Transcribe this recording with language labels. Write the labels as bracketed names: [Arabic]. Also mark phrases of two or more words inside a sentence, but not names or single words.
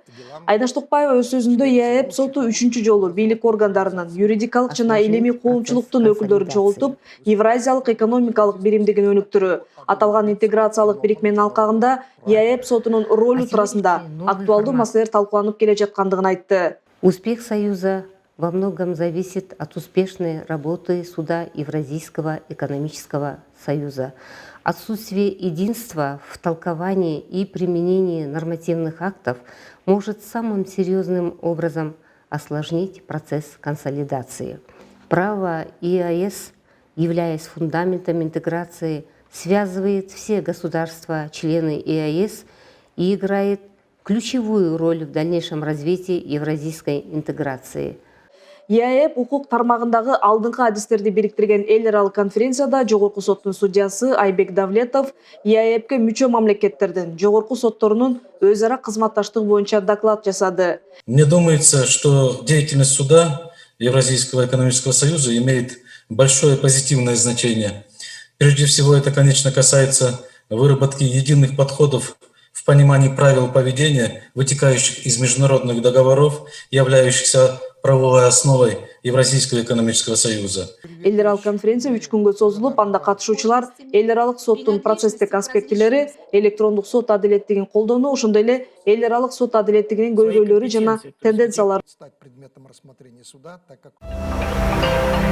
[Kyrgyz] Айнаш Токпаева өз сөзүндө ЕАЭБ соту 3-чү жолу бийлик органдарынын, юридикалык жана илимий коомчулуктун өкүлдөрүн чогултуп, Евразиялык экономикалык биримдигин өнүктүрүү, аталган интеграциялык бирикменин алкагында ЕАЭБ сотунун ролу туурасында актуалдуу маселелер талкууланып келе жаткандыгын айтты. [Russian] Успех Союза во многом зависит от успешной работы Суда Евразийского экономического союза. Отсутствие единства в толковании и применении нормативных актов может самым серьезным образом осложнить процесс консолидации. Право ЕАЭС, являясь фундаментом интеграции, связывает все государства-члены ЕАЭС и играет ключевую роль в дальнейшем развитии евразийской интеграции. [Kyrgyz] ЕАЭБ укук тармагындагы алдыңкы адистерди бириктирген эл аралык конференцияда Жогорку соттун судьясы Айбек Давлетов ЕАЭБке мүчө мамлекеттердин жогорку сотторунун өз ара кызматташтыгы боюнча доклад жасады. [Russian] Мне думается, что деятельность суда Евразийского экономического союза имеет большое позитивное значение. Прежде всего, это, конечно, касается выработки единых подходов в понимании правил поведения, вытекающих из международных договоров, являющихся правовой основой Евразийского экономического союза. [Kyrgyz] Эл аралык конференция 3 күнгө созулуп, анда катышуучулар эл аралык соттун процесстик аспектилери, электрондук сот адилеттигин колдонуу, ошондой эле эл аралык сот адилеттигинин көйгөйлөрү жана тенденциялары